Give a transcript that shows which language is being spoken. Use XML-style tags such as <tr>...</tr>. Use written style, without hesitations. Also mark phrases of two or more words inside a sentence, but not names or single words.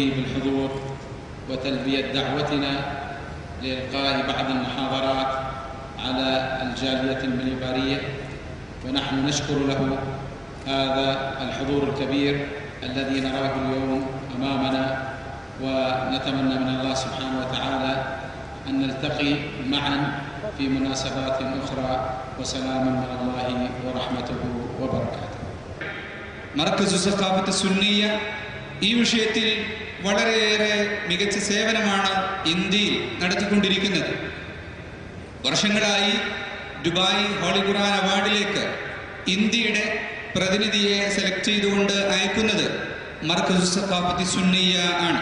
<ar>بالحضور وتلبية دعوتنا لإلقاء بعض المحاضرات على الجالية المليبارية، ونحن نشكر له هذا الحضور الكبير الذي نراه اليوم أمامنا، ونتمنى من الله سبحانه وتعالى أن نلتقي معا في مناسبات أخرى، وسلام من الله ورحمته وبركاته.</ar> <ml>മർക്കസ് സഖാഫത്ത് സുന്നിയ ഈ വിഷയത്തിൽ വളരെയേറെ മികച്ച സേവനമാണ് ഇന്ത്യയിൽ നടത്തിക്കൊണ്ടിരിക്കുന്നത്. വർഷങ്ങളായി ദുബായ് ഹോളി ഖുർആൻ അവാർഡിലേക്ക് ഇന്ത്യയുടെ പ്രതിനിധിയെ സെലക്ട് ചെയ്തുകൊണ്ട് അയക്കുന്നത് മർക്കസ് സഖാഫത്ത് സുന്നിയ ആണ്.</ml>